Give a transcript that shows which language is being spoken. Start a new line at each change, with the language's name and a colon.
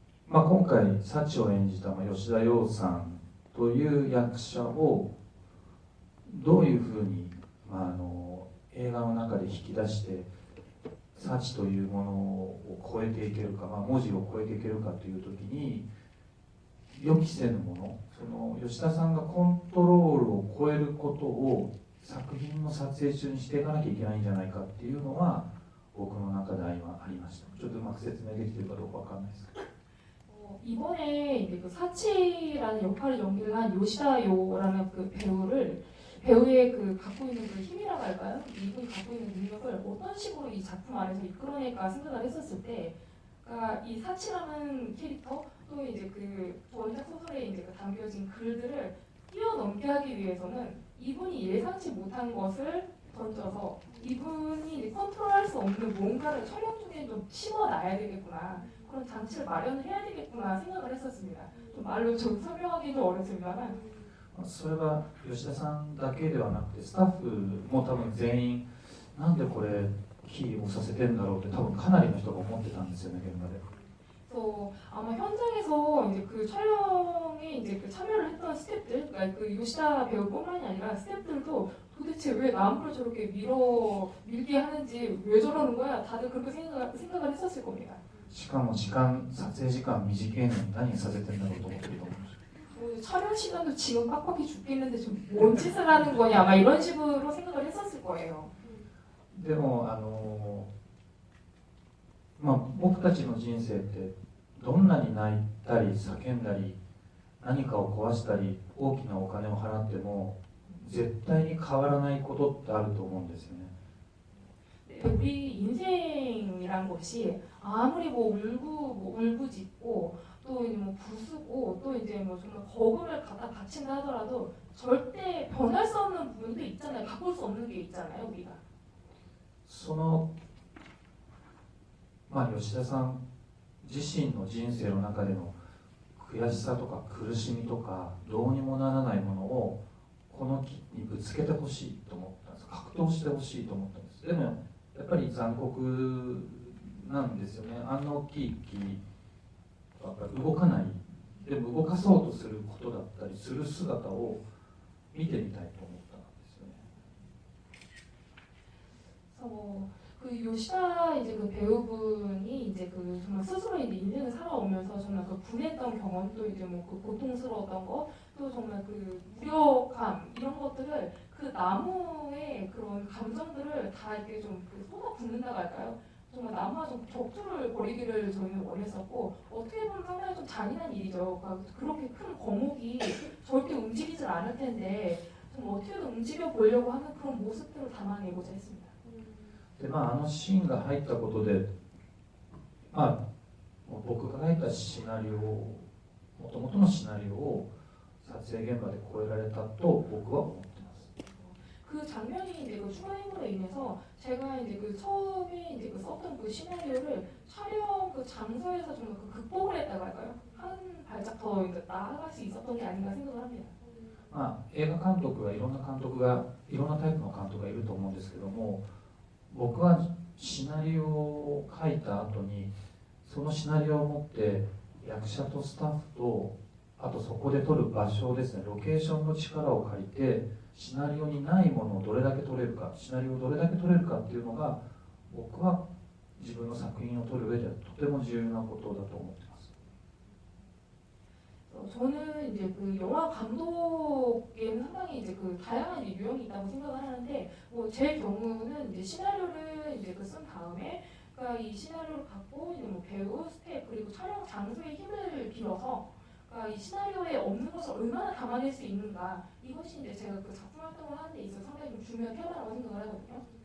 Japanese: 今回サチを演じた吉田羊さんという役者をどういうふうに、映画の中で引き出してサチというものを超えていけるか、文字を超えていけるかという時に予期せぬもの、その吉田さんがコントロールを超えることを作品の撮影中にしていかなきゃいけないんじゃないかっていうのは僕の中で今ありました。ちょっとうまく説明できているかどうかわかんないですけど。
Korean: 이번에 이제 그 사치라는 역할을 연기를 한 요시다 요라는 그 배우의 그 갖고 있는 그 힘이라고 할까요? 이분이 갖고 있는 능력을 어떤 식으로 이 작품 안에서 이끌어낼까 생각을 했었을 때, 그러니까 이 사치라는 캐릭터 또 이제 그 원작 소설에 이제 그 담겨진 글들을 뛰어넘게 하기 위해서는 이분이 예상치 못한 것을 던져서 이분이 이제 컨트롤할 수 없는 뭔가를 촬영 중에 좀 심어놔야 되겠구나. 그런 장치를 마련을 해야 되겠구나 생각을 했었습니다. 좀 말로 좀 설명하기 좀 어렵습니다만
Japanese: それは吉田さんだけではなくてスタッフも多分全員なんでこれキーをさせてんだろうって多分かなりの人が思ってたんですよね、現場で。
Korean: 그래서 아마 현장에서 이제 그 촬영에 이제 그 참여를 했던 스태프들, 그러니까 그 요시다 배우뿐만이 아니라 스태프들도 도대체 왜 나무를 저렇게 밀게 하는지 왜 저러는 거야? 다들 그렇게 생각을 했었을 겁니다.
Japanese: しかも撮影時間短いのに何させてんだろうと思ってると思います。
Korean: 촬영 시간도 지금 빡빡이 죽겠는데 좀 뭔 짓을 하는 거냐 막 이런 식으로 생각을 했었을 거예요.
Japanese: でもまあ、僕たちの人生ってどんなに泣いたり叫んだり何かを壊したり大きなお金を払っても絶対に変わらないことってあると思うんですよね。
Korean: 우리 인생이란 것이 아무리 뭐 울부짖고 또 이제 뭐 부수고 또 이제 뭐 정말 거금을 갖다 바친다 하더라도 절대 변할 수 없는 부분도 있잖아요. 바꿀 수 없는 게 있잖아요, 우리가.
Japanese: そのまあ吉田さん自身の人生の中での悔しさとか苦しみとかどうにもならないものをこの木にぶつけてほしいと思ったんです。格闘してほしいと思ったんです。でもやっぱり残酷なんですよね。あんな大きい木はやっぱり動かない。でも動かそうとすることだったりする姿を見てみたいと思ったんですよね。
Korean: 그 요시다 이제 그 배우분이 이제 그 정말 스스로 이제 인생을 살아오면서 정말 그 분했던 경험 또 이제 뭐 그 고통스러웠던 거 또 정말 그 무력함 이런 것들을 그 나무의 그런 감정들을 다 이렇게 좀그 쏟아붓는다고 할까요? 정말 나무와 좀 격투를 벌이기를 저희는 원했었고 어떻게 보면 상당히 좀 잔인한 일이죠. 그렇게 큰 거목이 절대 움직이질 않을 텐데 좀 어떻게든 움직여 보려고 하는 그런 모습들을 담아내고자 했습니다.
Japanese: でまあ、あのシーンが入ったことで、まあ、僕が書いたシナリオもともとのシナリオを撮影現場で超えられたと僕は思ってます。
Korean: 그 장면이 이제 그 추가인물로 인해서 제가 이제 그 처음에 이제 그 썼던 그 시나리오를 촬영 그 장소에서 좀 그 극복을 했다고 할까요? 한 발짝 더 이제 나아갈 수 있었던 게 아닌가 생각을 합니다.
Japanese: まあ、映画監督はいろんな監督がいろんなタイプの監督がいると思うんですけども、僕はシナリオを書いた後にそのシナリオを持って役者とスタッフとあとそこで撮る場所ですね、ロケーションの力を借りてシナリオにないものをどれだけ撮れるか、シナリオをどれだけ撮れるかっていうのが僕は自分の作品を撮る上ではとても重要なことだと思ってます。
Korean: 저는 이제 그 영화 감독에는 상당히 이제 그 다양한 이제 유형이 있다고 생각을 하는데 뭐 제 경우는 이제 시나리오를 이제 그 쓴 다음에 그러니까 이 시나리오를 갖고 이제 뭐 배우, 스텝 그리고 촬영 장소의 힘을 빌어서 그러니까 이 시나리오에 없는 것을 얼마나 담아낼 수 있는가 이것이 이제 제가 그 작품 활동을 하는 데 있어서 상당히 좀 중요한 테마라고 생각을 하거든요.